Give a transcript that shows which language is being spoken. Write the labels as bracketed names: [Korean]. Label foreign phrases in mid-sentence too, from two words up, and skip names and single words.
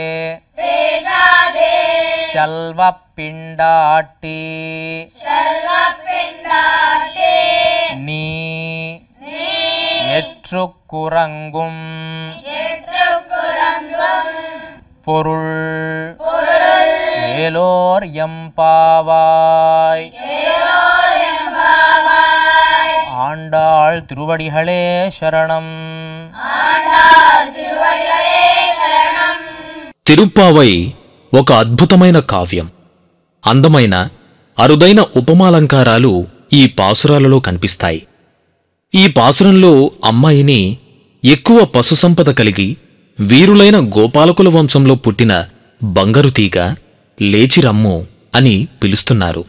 [Tamil] செல்வப் பிண்டாட்டி நீ எற்றுக்குறங்கும் பொருள் ஏலோர் எம்பாவாய். ஆண்டாள் திருவடிகளே சரணம். [Telugu] తిరుప్పావై ఒక అద్భుతమైన కావ్యం. అందమైన అరుదైన ఉపమాలంకారాలు ఈ పాసురాలలో కనిపిస్తాయి. ఈ పాసురంలో అమ్మాయిని ఎక్కువ పశుసంపద కలిగి వీరులైన గోపాలకుల వంశంలో పుట్టిన బంగారుతీగ, లేచిరమ్ము అని పిలుస్తున్నారు.